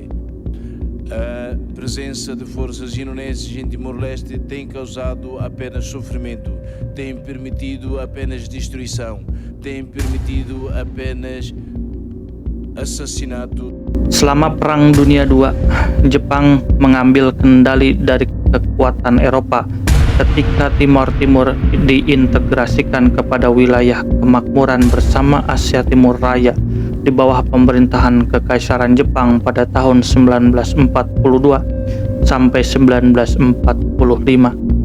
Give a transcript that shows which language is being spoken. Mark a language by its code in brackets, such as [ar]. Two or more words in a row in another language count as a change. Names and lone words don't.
[pt] A presença de forças indonésias em Timor-Leste tem causado apenas sofrimento, tem permitido apenas destruição, tem permitido apenas assassinato. [id] Selama Perang Dunia II, Jepang mengambil kendali dari kekuatan Eropa ketika Timor Timur diintegrasikan kepada wilayah kemakmuran bersama Asia Timur Raya di bawah pemerintahan Kekaisaran Jepang pada tahun 1942 sampai 1945.